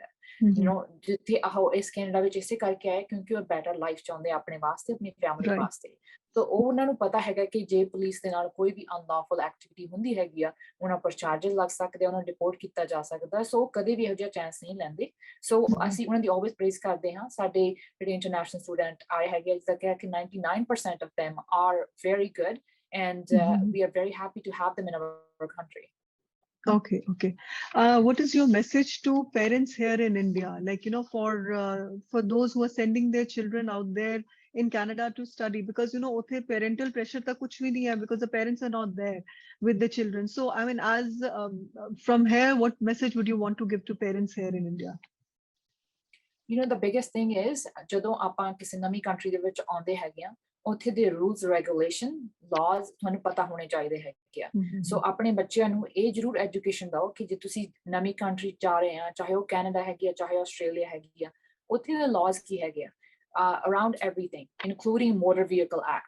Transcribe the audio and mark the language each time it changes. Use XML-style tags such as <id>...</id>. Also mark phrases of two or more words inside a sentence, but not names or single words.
<pa>ਜਿੱਥੇ ਉਹ ਇਸ ਕੈਨੇਡਾ ਵਿੱਚ ਇਸੇ ਕਰਕੇ ਆਏ ਕਿਉਂਕਿ ਉਹ</pa> <en>better life</en> <pa>ਚਾਹੁੰਦੇ ਆਪਣੇ ਵਾਸਤੇ, ਆਪਣੀ ਫੈਮਿਲੀ ਵਾਸਤੇ। ਤਾਂ ਉਹ ਉਹਨਾਂ ਨੂੰ ਪਤਾ ਹੈਗਾ ਕਿ ਜੇ ਪੁਲਿਸ ਦੇ ਨਾਲ ਕੋਈ ਵੀ</pa> <en>unlawful activity</en> <pa>ਹੁੰਦੀ ਹੈਗੀ ਆ, ਉਹਨਾਂ ਪਰ ਚਾਰਜਸ ਲੱਗ ਸਕਦੇ, ਉਹਨਾਂ ਨੂੰ ਡਿਪੋਰਟ ਕੀਤਾ ਜਾ ਸਕਦਾ। ਸੋ ਕਦੇ ਵੀ ਇਹੋ ਜਿਹਾ ਚਾਂਸ ਨਹੀਂ ਲੈਂਦੇ। ਸੋ ਅਸੀਂ ਉਹਨਾਂ ਦੀ</pa> <en>always praise</en> <pa>ਕਰਦੇ ਹਾਂ। ਸਾਡੇ ਜਿਹੜੇ</pa> <en>international student</en> <pa>ਆਏ ਹੈਗੇ, ਜਿੱਦਾਂ ਕਿ</pa> <en>99% of them are very good, and we are very happy to have them in our country. Okay. What is your message to parents here in India? Like, for those who are sending their children out there in Canada to study, because uthe parental pressure</en> <pa>ਤਾਂ ਕੁਛ ਭੀ ਨਹੀਂ ਹੈ,</pa> <en>because the parents are not there with the children. So, I mean, as from here, what message would you want to give to parents here in India? The biggest thing is,</en> <pa>ਜਦੋਂ ਆਪਾਂ ਕਿਸੇ ਨਵੀਂ ਕੰਟਰੀ ਦੇ ਵਿੱਚ ਆਉਂਦੇ ਹੈਗੇ ਆ, ਉੱਥੇ ਦੇ</pa> <en>rules regulation laws</en> <pa>ਤੁਹਾਨੂੰ ਪਤਾ ਹੋਣੇ ਚਾਹੀਦੇ ਹੈਗੇ ਆ। ਸੋ ਆਪਣੇ ਬੱਚਿਆਂ ਨੂੰ ਇਹ ਜ਼ਰੂਰ ਐਜੂਕੇਸ਼ਨ ਦਿਓ ਕਿ ਜੇ ਤੁਸੀਂ ਨਵੀਂ ਕੰਟਰੀ ਜਾ ਰਹੇ ਆ, ਚਾਹੇ ਉਹ ਕੈਨੇਡਾ ਹੈਗੀ ਆ, ਚਾਹੇ ਆਸਟ੍ਰੇਲੀਆ ਹੈਗੀ ਆ, ਉੱਥੇ ਦੇ ਲਾਜ਼ ਕੀ ਹੈਗੇ ਆ</pa> <en>around everything, including Motor Vehicle Act.</en>